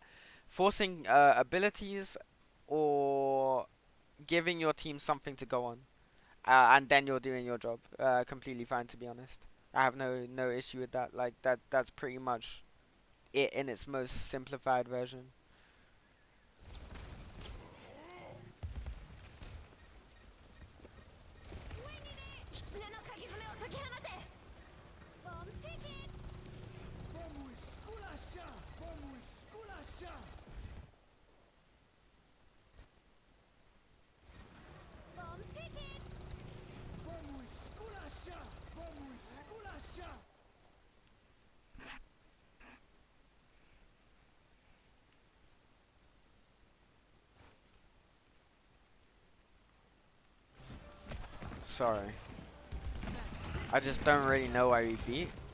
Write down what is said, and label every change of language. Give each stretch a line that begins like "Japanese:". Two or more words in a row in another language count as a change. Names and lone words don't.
English: Forcing abilities or giving your team something to go on, and then you're doing your job. Completely fine, to be honest. I have no issue with that. Like that's pretty much it in its most simplified version.
Japanese: 狐の鍵爪を解き放てボムステーキ
Portuguese: Vamos esculachar! Vamos esculachar!
Japanese: ボムステーキ
Portuguese: Vamos esculachar! Vamos esculachar!
English: Sorry, I just don't really know why we beat.